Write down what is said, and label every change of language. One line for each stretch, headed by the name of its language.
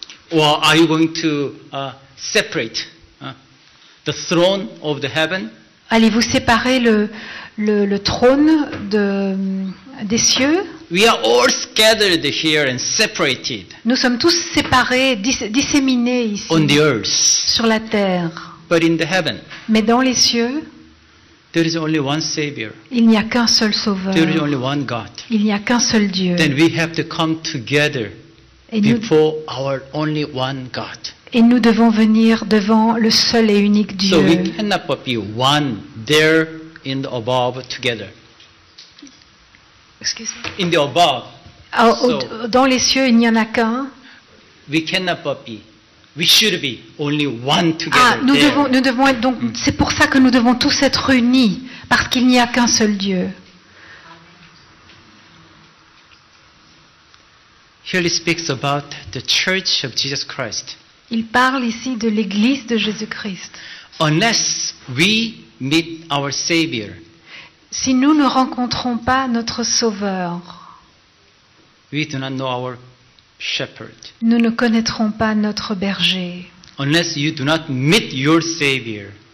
English: Or are you going to separate the throne of the heaven?
French: Allez-vous séparer le trône des cieux?
English: We are all scattered here and separated
French: Nous sommes tous séparés, disséminés ici,
English: on the earth.
French: sur la terre.
English: But in the heaven,
French: Mais dans les cieux,
English: there is only one Savior.
French: il n'y a qu'un seul Sauveur.
English: There is only one God.
French: Il n'y a qu'un seul Dieu.
English: Then we have to come together
French: Et nous,
English: before our only one God.
French: et nous devons venir devant le seul et unique Dieu.
English: So we cannot but be one there in the above together. In the above,
French: Dans les cieux, il n'y en a qu'un.
English: we cannot but be. We should be only one together
French: Nous
English: there.
French: devons être donc. C'est pour ça que nous devons tous être unis, parce qu'il n'y a qu'un seul Dieu.
English: Here he speaks about the church of Jesus Christ.
French: Il parle ici de l'Église de Jésus-Christ.
English: Unless we meet our Savior,
French: Si nous ne rencontrons pas notre Sauveur,
English: we do not know our shepherd.
French: nous ne connaîtrons pas notre berger.
English: Unless you do not meet your Savior,